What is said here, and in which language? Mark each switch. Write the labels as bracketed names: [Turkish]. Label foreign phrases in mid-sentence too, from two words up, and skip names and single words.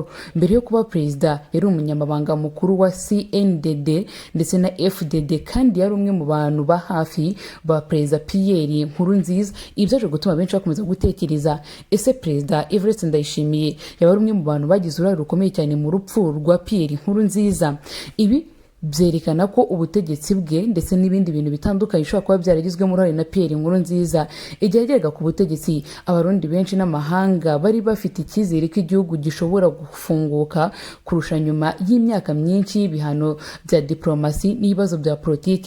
[Kinyarwanda] Mbere yo kuba perezida yari umunyamabanga mukuru wa CNDD ndetse na FDD, kandi yari umwe mu bantu ba hafi ba Perezida Pierre Nkurunziza. Ibyaje gutuma benshi bakomeza gutekereza, ese Perezida Evariste Ndayishimiye yaba ari umwe mu bantu bagize uruhare rukomeye cyane mu rupfu rwa Pierre Nkurunziza? Ibi byerekana ko ubutegetsi bwe ndetse n'ibindi bintu bitandukanye bishobora kuba byaragizwemo uruhare na Pierre Nkurunziza. Igihe yageraga ku butegetsi, abarundi benshi n'amahanga bari bafite icyizere ko igihugu gishobora gufunguka kurusha nyuma y'imyaka myinshi y'ibihano bya diplomasi n'ibibazo bya politike.